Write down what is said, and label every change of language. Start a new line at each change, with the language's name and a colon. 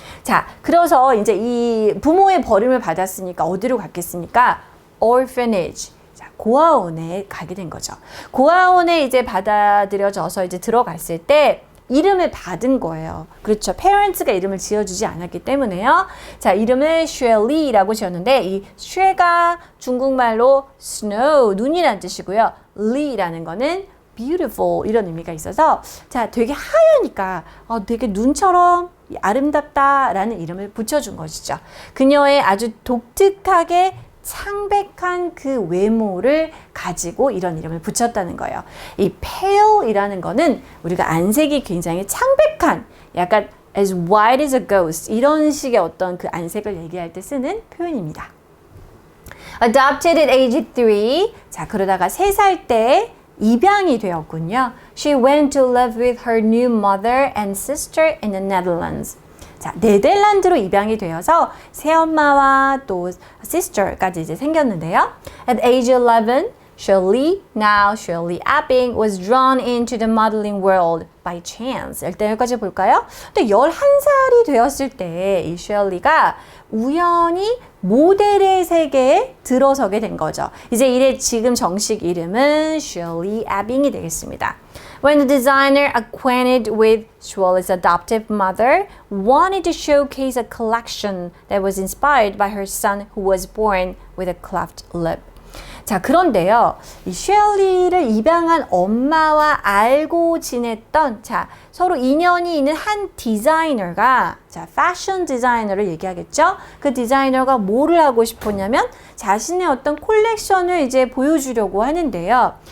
Korean: 자, 그래서 이제 이 부모의 버림을 받았으니까 어디로 갔겠습니까?
English: orphanage.
Korean: 자, 고아원에 가게 된 거죠. 고아원에 이제 받아들여져서 이제 들어갔을 때 이름을 받은 거예요. 그렇죠. parents가 이름을 지어주지 않았기 때문에요. 자, 이름을 쉐리라고 지었는데 이 쉐가 중국말로 snow, 눈이라는 뜻이고요. 리라는 거는 beautiful 이런 의미가 있어서 자, 되게 하얘니까 되게 눈처럼 아름답다라는 이름을 붙여준 것이죠. 그녀의 아주 독특하게 창백한 그 외모를 가지고 이런 이름을 붙였다는 거예요. 이 pale이라는 거는 우리가 안색이 굉장히 창백한 약간
English: as white as a ghost
Korean: 이런 식의 어떤 그 안색을 얘기할 때 쓰는 표현입니다.
English: Adopted at age 3.
Korean: 자, 그러다가 3살 때 입양이 되었군요.
English: She went to live with her new mother and sister in the Netherlands.
Korean: 자, 네덜란드로 입양이 되어서 새엄마와 또 sister까지 이제 생겼는데요.
English: At age 11, Shirley Abing was drawn into the modeling world by chance.
Korean: 일단 여기까지 볼까요? 근데 11살이 되었을 때 이 셜리가 우연히 모델의 세계에 들어서게 된 거죠. 이제 이래 지금 정식 이름은 Shirley Abing이 되겠습니다.
English: When the designer acquainted with Shirley's adoptive mother wanted to showcase a collection that was inspired by her son who was born with a cleft lip.
Korean: 자, 그런데요. 이 쉘리를 입양한 엄마와 알고 지냈던 자, 서로 인연이 있는 한 디자이너가 자, 패션 디자이너를 얘기하겠죠. 그 디자이너가 뭐를 하고 싶었냐면 자신의 어떤 콜렉션을 이제 보여주려고 하는데요.